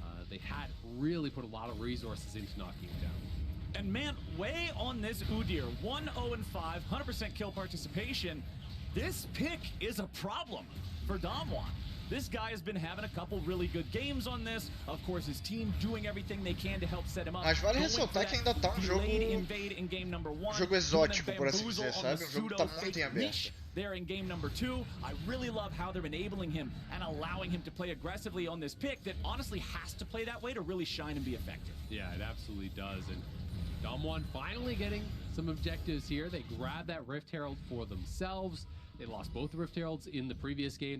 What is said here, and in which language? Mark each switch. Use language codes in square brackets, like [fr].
[en] They had really put a lot of resources into knocking him down. And man, way on this Udyr, 1-0-5, 100% kill participation. This pick is a problem for Damwon. This guy has been having a couple really good games on this. Of course, his team doing everything they can to help set him up. [pt] Mas vale ressaltar que ainda tá um jogo exótico, por assim dizer, sabe? Um jogo que tá muito em aberto. [en] there in game number 2. I really love how they're enabling him and allowing him to play aggressively on this pick that honestly has to play that way to really shine and be effective. Yeah, it absolutely does. And Damwon finally getting some objectives here. They grab that Rift Herald for themselves. They lost both the Rift Heralds in the previous game.